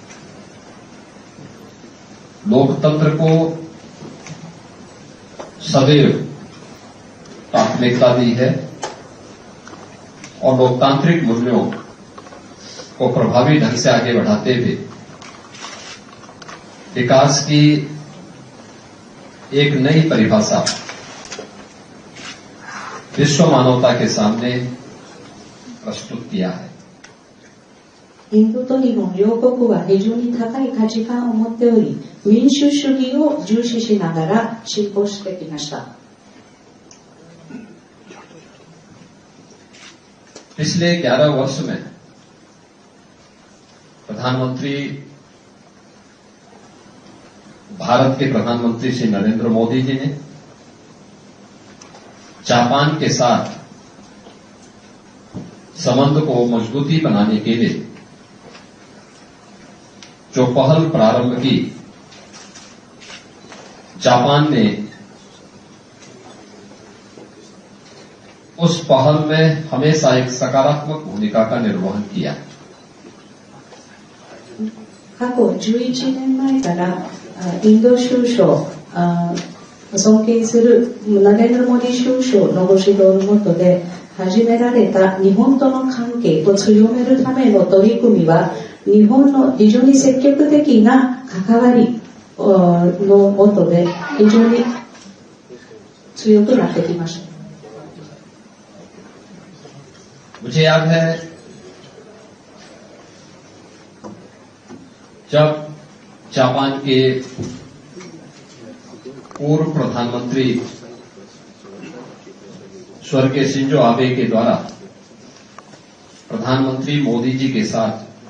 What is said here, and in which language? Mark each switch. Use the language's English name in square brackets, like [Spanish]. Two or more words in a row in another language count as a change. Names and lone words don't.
[Hindi] लोकतंत्र को सदैव प्राथमिकता दी है और लोकतांत्रिक मूल्यों को प्रभावी ढंग से आगे बढ़ाते हुए विकास की एक नई परिभाषा विश्व मानवता के सामने प्रस्तुत किया है। [Japanese] インドと日本両国は非常に高い価値観を持っており、民主主義を重視しながら進歩してきました。 [Hindi] पिछले 11 वर्ष में भारत के प्रधानमंत्री श्री नरेंद्र मोदी जी ने जापान के साथ संबंध को मजबूती बनाने के लिए जो पहल प्रारंभ की, जापान ने उस पहल में हमेशा एक सकारात्मक भूमिका का निर्वहन किया। [Japanese] 過去11年前からインド首相、尊敬するナレンドラ・モディ首相のご指導の下で始められた日本との関係を強めるための取り組みは、日本の非常に積極的な関わりの下で非常に強くなってきました。 [Hindi] मुझे याद है जब जापान के पूर्व प्रधानमंत्री स्वर्गीय शिंजो आबे के द्वारा प्रधानमंत्री मोदी जी के साथ